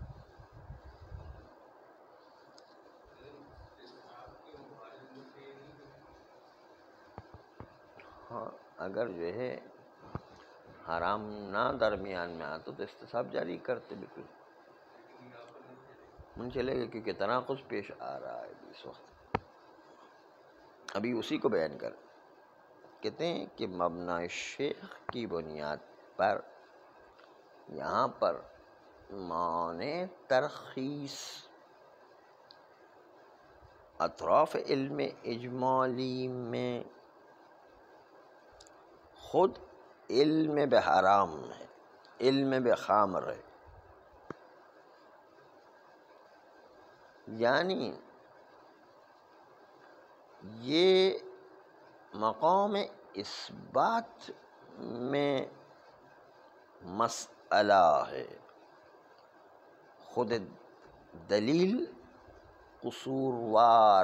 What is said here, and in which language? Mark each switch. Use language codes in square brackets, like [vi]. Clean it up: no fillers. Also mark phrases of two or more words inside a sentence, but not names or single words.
[ur] ہاں، اگر جو ہے حرام نہ درمیان میں آتا تو استصحاب جاری کرتے، بالکل من چلے گا، کیونکہ تناقض پیش آ رہا ہے اس وقت۔ ابھی اسی کو بیان کر کہتے ہیں کہ مبنی شیخ کی بنیاد پر یہاں پر معنی ترخیص اطراف علم اجمالی میں خود علم بحرام ہے، علم بخمر ہے، یعنی یہ مقام اثبات میں مسئلہ ہے، خود دلیل قصوروار